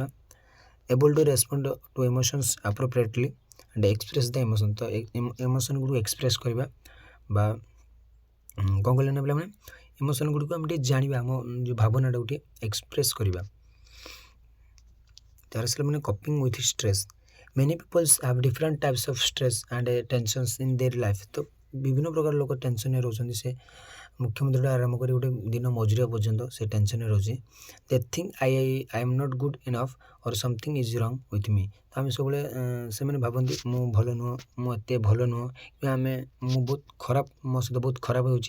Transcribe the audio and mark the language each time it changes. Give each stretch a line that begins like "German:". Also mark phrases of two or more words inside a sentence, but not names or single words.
English: able to respond to emotions appropriately and express the emotion
Odia: ତ ଇମୋସନ୍ ଗୁଡ଼ିକୁ ଏକ୍ସପ୍ରେସ୍ କରିବା ବା କ'ଣ କହିଲେ ନା ପିଲାମାନେ ଇମୋସନ୍ ଗୁଡ଼ିକୁ ଆମେ ଟିକେ ଜାଣିବା ଆମ ଯେଉଁ ଭାବନାଟାକୁ ଟିକେ ଏକ୍ସପ୍ରେସ୍ କରିବା। ତାର ଆସିଲା ମାନେ
English: coping with stress many people have different types of stress and tensions in their life
Odia: ତ ବିଭିନ୍ନ ପ୍ରକାର ଲୋକ ଟେନସନ୍ରେ ରହୁଛନ୍ତି। ସେ ମୁଖ୍ୟମନ୍ତ୍ରୀଠୁ ଆରମ୍ଭ କରି ଗୋଟେ ଦିନ ମଜୁରିଆ ପର୍ଯ୍ୟନ୍ତ ସେ ଟେନସନ୍ରେ ରହୁଛି।
English: they think I am not good enough or something is wrong with me.
Odia: ତ ଆମେ ସବୁବେଳେ ସେମାନେ ଭାବନ୍ତି ମୁଁ ଭଲ ନୁହଁ ମୁଁ ଏତେ ଭଲ ନୁହଁ କିମ୍ବା ମୁଁ ବହୁତ ଖରାପ ମୋ ସହିତ ବହୁତ ଖରାପ ହେଉଛି।